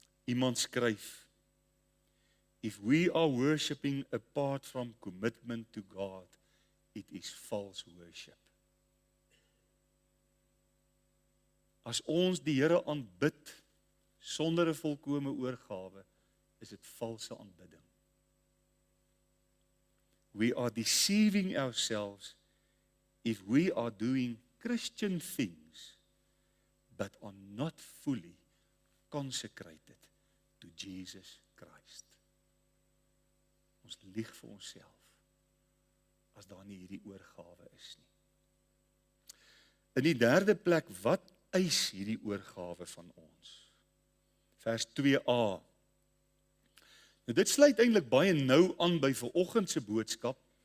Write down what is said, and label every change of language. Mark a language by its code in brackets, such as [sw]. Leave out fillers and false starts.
[af] Iemand skryf, [en] if we are worshiping apart from commitment to God, it is false worship. [af] As ons die Here aanbid sonder 'n volkome oorgawe, is dit valse aanbidding. [en] We are deceiving ourselves if we are doing Christian things but are not fully consecrated to Jesus Christ. [af] Ons lieg vir onsself as daar nie hierdie oorgawe is nie. In die derde plek, wat eis hierdie oorgawe van ons? Vers 2a. Nou dit sluit eintlik baie nou aan by vanoggend se boodskap.